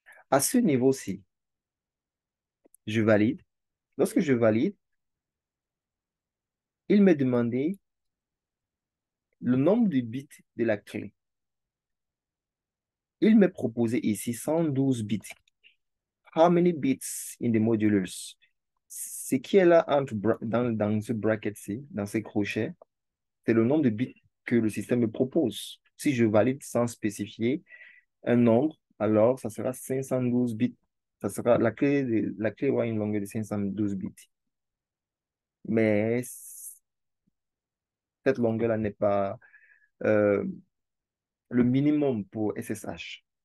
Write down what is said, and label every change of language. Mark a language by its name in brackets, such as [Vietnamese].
[French] À ce niveau-ci, je valide. Lorsque je valide, il m'est demandé le nombre de bits de la clé. Il m'est proposé ici 112 bits. [English] How many bits in the modulus? [French] Ce qui est là dans ce bracket-ci, dans ces crochets, c'est le nombre de bits que le système me propose. Si je valide sans spécifier un nombre, alors ça sera 512 bits. Ça sera, la clé aura une longueur de 512 bits. Mais cette longueur-là n'est pas euh, le minimum pour SSH.